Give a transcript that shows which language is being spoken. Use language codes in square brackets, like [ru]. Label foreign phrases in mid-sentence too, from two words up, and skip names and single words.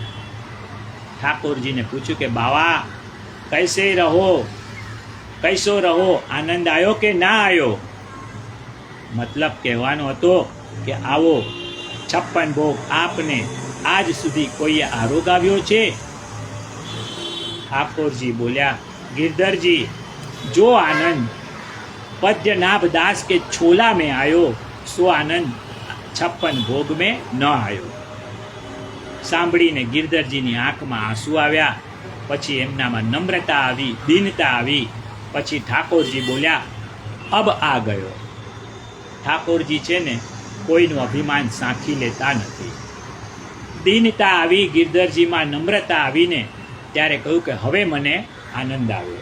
[gu] ઠાકોરજીને પૂછ્યું કે બાવા [hi] कैसो रहो, [gu] આનંદ આવ્યો કે ના આવ્યો? મતલબ કહેવાનો હતો કે આવો 56 ભોગ આપને આજ સુધી કોઈએ આરોગાવ્યો છે? ઠાકોરજી બોલ્યા, [hi] गिरधरजी जो आनंद पद्यनाभ दास के छोला में आयो सो आनंद 56 भोग में न आयो। [gu] સાંભળીને ગિરધરજીની આંખમાં આંસુ આવ્યા. પછી એમનામાં નમ્રતા આવી, દીનતા આવી. પછી ઠાકોરજી બોલ્યા, [hi] अब आ गयो. [gu] ઠાકોરજી છે ને કોઈનું અભિમાન સાંખી લેતા નથી. દીનતા આવી ગિરધરજીમાં, નમ્રતા આવીને ત્યારે કહ્યું કે હવે મને આનંદ આવ્યો.